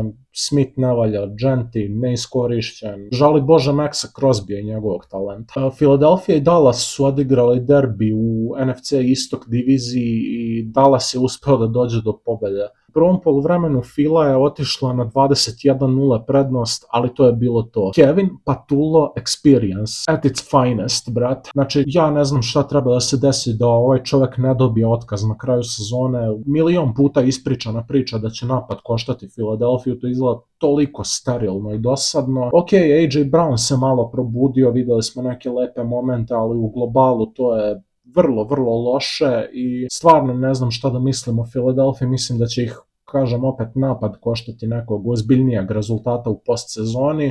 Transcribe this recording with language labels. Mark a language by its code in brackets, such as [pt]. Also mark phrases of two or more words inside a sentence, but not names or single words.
[sr] Smith ne valja, Gentry neiskorišćen, žali Bože Maxa Crosbya i njegovog talenta. Philadelphia i Dallas su odigrali derbi u NFC Istok diviziji i Dallas je uspeo da dođe do pobede. U prvom poluvremenu Fila je otišla na 21-0 prednost, ali to je bilo to. [en] Kevin Patullo experience at its finest, [sr] brat. Znači, ja ne znam šta treba da se desi da ovaj čovek ne dobije otkaz na kraju sezone. Milion puta ispričana priča da će napad koštati Philadelphia, to izgleda toliko sterilno i dosadno. Ok, AJ Brown se malo probudio, videli smo neke lepe momente, ali u globalu to je vrlo, vrlo loše i stvarno ne znam šta da mislim o Philadelphia, mislim da će ih, kažem opet, napad koštati nekog ozbiljnijeg rezultata u postsezoni.